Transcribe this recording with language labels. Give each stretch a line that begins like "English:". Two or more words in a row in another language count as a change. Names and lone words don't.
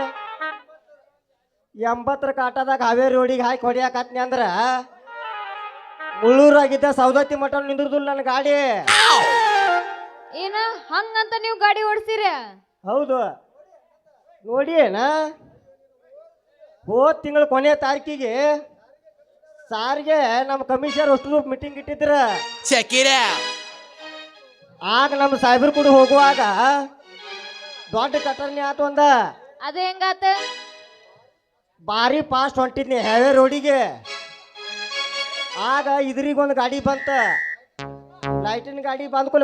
Kannada: 80ರ ಕಾಟದಾಗ ಹಾವೇರಿ ರೋಡಿಗೆ ಹಾಕಿ ಹೊಡಿಯಾಕತ್ನಿ ಅಂದ್ರ ಮುಳ್ಳೂರಾಗಿದ್ದ ಸೌದತ್ತಿ ಮಠ ನಿಂದ್ರದಿಲ್ಲ ನನ್ನ ಗಾಡಿ. ಏನ ಹಂಗಂತ ನೀವು ಗಾಡಿ ಓಡಿಸಿರ? ಹೌದು, ನೋಡಿ ಏನ ಹೋದ ತಿಂಗಳ ಕೊನೆಯ ತಾರೀಕಿಗೆ ಸಾರಿಗೆ ನಮ್ಮ ಕಮಿಷನರ್ ಅಷ್ಟು ಮೀಟಿಂಗ್ ಇಟ್ಟಿದ್ರ.
English: Check it out!
Kannada: ಆಗ ನಮ್ಮ ಸಾಹೇಬ್ರು ಕೂಡ ಹೋಗುವಾಗ ದೊಡ್ಡ ಕಟರ್ನಿ ಆತು ಅಂದ. ಅದು ಹೆಂಗಾತ? ಭಾರಿ ಫಾಸ್ಟ್ ಹೊಂಟಿದ್ನಿ ಹೈವೇ ರೋಡಿಗೆ. ಆಗ ಇದ್ರಿಗೊಂದು ಗಾಡಿ ಬಂತ, ಲೈಟಿನ ಗಾಡಿ ಬಂದ್ಕೊಳ್ಳಿ.